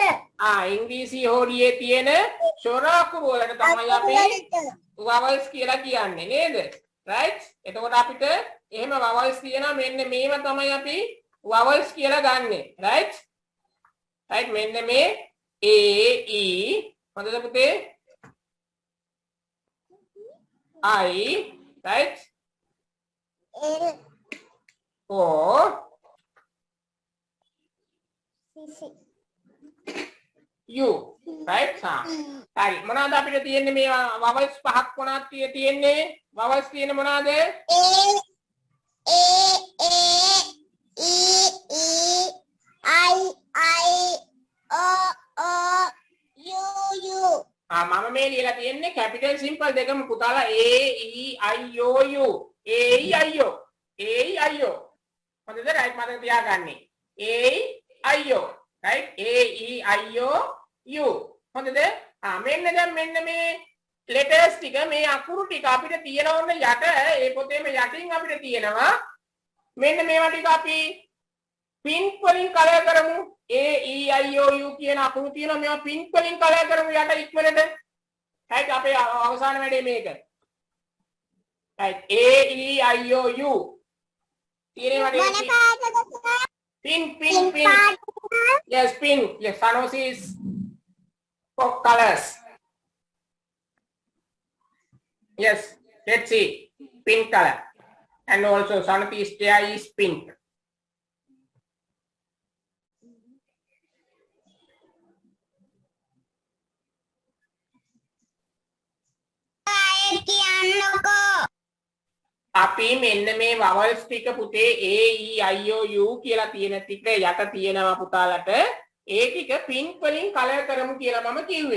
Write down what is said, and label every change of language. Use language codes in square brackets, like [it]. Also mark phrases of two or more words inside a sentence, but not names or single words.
[si] ඉංග්‍රීසි හෝඩියේ තියෙන ස්වර අකුරු වලට තමයි අපි vowels කියලා කියන්නේ නේද? right? එතකොට අපිට එහෙම vowels තියෙනවා මෙන්න මේව තමයි අපි vowels කියලා ගන්නෙ. right? right මෙන්න මේ a e හොඳද පුතේ? [en] I right? O U right? [si] හරි මොනවාද අපිට තියෙන්නේ මේ vowels පහක් මොනවාද තියෙන්නේ? vowels තියෙන්නේ මොනවාද? මම මේ ලියලා තියෙන්නේ [en] capital simple [si] දෙකම පුතාලා A E I O U A E I O A E I O හොඳද right මතක තියාගන්න A I O right A E I O U හොඳද මෙන්න දැන් මෙන්න මේ letters ටික මේ අකුරු ටික අපිට තියෙනවන්න යට ඒ පොතේම යටින් අපිට තියෙනවා මෙන්න මේවා ටික අපි pink වලින් කලර් කරමු A E I O U කියන අකුරු තියෙනවා මේවා pink වලින් කලර් කරමු යට ඉක්මනට right අපේ අවසාන වැඩේ මේක right A E I O U තියෙනවා [en] pink yes pink yes Sanosi is for colors yes let's see pink color and also Sanofi's chair is pink [si] අපි මෙන්න මේ vowels ටික පුතේ A E I O U කියලා තියෙන ටික යට තියෙනවා පුතාලට ඒ ටික pink වලින් කලර් කරමු කියලා මම කිව්වේ.